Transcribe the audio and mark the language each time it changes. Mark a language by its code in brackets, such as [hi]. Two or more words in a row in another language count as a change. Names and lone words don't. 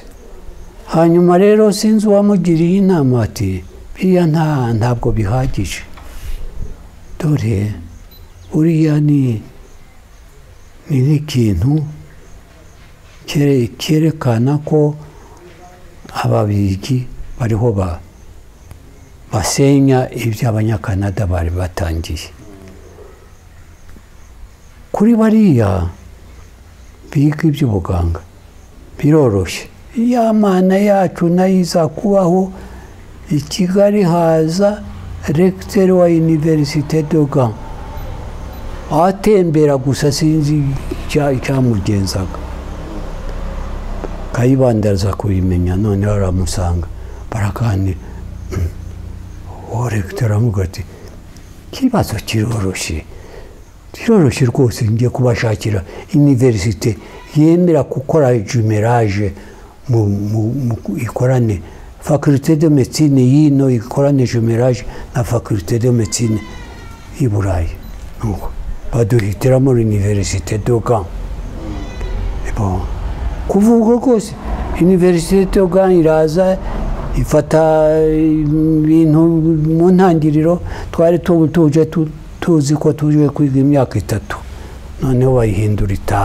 [rw] Hanyuma rero sinzi uwamugiriye inama ati biriya ntabwo bihagije, dore uriya ni nk'ikintu cyerekana ko ababirigi bariho basenya ibyo abanyakanada bari batangiye. Kuri bariya biga iby'ubuganga biroroshye, ya mana yacu nayo iza kubaho. I Kigali haza recteur wa Université de Gand, atembera gusa, sinzi icyamugenzaga. Kayibanda aza kubimenya, none baramusanga baraganira. Uwo recteur amuga ati ikibazo kiroroshye rwose, ngiye kubashakira université yemera gukora jumelage ikorane [fr] faculté de médecine [rw] yino ikorane jumelage na [fr] faculté de médecine [rw] i Burayi. Nuko baduhitiramo Université de Gand. Kuvuga rwose Université de Gand iraza ifata ibintu mu ntangiriro, twari tuzi ko tuje kwiga imyaka 3, noneho bayihindura 5.